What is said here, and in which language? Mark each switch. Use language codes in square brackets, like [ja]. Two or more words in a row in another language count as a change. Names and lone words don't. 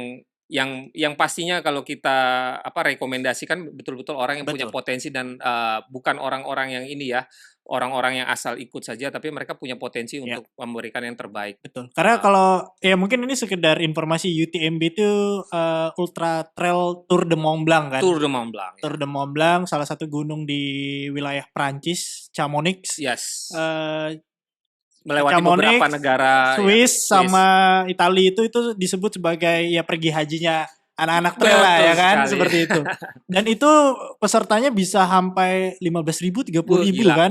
[id] yang pastinya kalau kita rekomendasikan betul-betul orang yang punya potensi dan bukan orang-orang yang ini ya, orang-orang yang asal ikut saja, tapi mereka punya potensi untuk memberikan yang terbaik. Betul. Karena kalau ya mungkin ini sekedar informasi, UTMB itu Ultra Trail Tour de Mont Blanc kan. Tour de Mont Blanc. Tour de Mont Blanc, salah satu gunung di wilayah Prancis, Chamonix. Yes. Melewati beberapa negara, Swiss sama Italia itu disebut sebagai ya pergi hajinya anak-anak trail lah ya kan, seperti itu. Dan itu pesertanya bisa sampai 15.000, 30.000 kan.